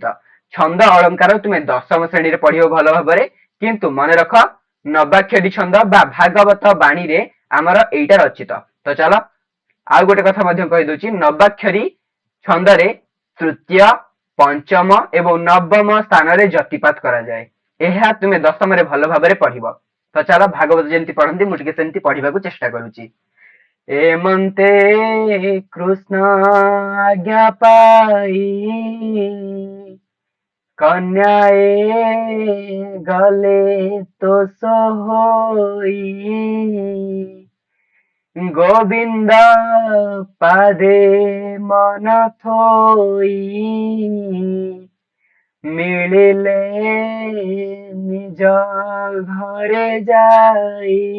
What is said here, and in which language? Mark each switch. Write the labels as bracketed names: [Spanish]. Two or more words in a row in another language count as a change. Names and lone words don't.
[Odia] ଛନ୍ଦ ଅଳଙ୍କାର ତୁମେ ଦଶମ ଶ୍ରେଣୀ ରେ ପଢ଼ିଅ ଭଲ ଭାବରେ, କିନ୍ତୁ ମନ ରଖ ନବାକ୍ଷରୀ ଛନ୍ଦ ବା ଭାଗବତ ବାଣୀ ରେ ହମର ଏଇଟା ରଚିତ। ତ ଚାଲ ଆଉ ଗୋଟେ କଥା ମଧ୍ୟ କହି ଦଉଛି, ନବାକ୍ଷରୀ ଛନ୍ଦ ରେ ତୃତୀୟ ପଞ୍ଚମ ଏବଂ ନବମ ସ୍ଥାନ ରେ ଯତିପାତ କରା ଯାଏ। ଏହା ତୁମେ ଦଶମ ରେ ଭଲ ଭାବରେ ପଢ଼ିବ। ତ ଚାଲ ଭାଗବତ ଯେମିତି ପଢ଼ନ୍ତି ମୁ ଟିକେ ସେମିତି ପଢ଼ିବା କୁ ଚେଷ୍ଟା କରୁଛି। ଏମନ୍ତେ କୃଷ୍ଣ ଆଜ୍ଞା ପାଇ କନ୍ୟାଏ ଗଲେ ତ ସେହି ଗୋବିନ୍ଦ ପାଦେ ମନ ଥୋଇ ମିଳିଲେ ନିଜ ଘରେ ଯାଇ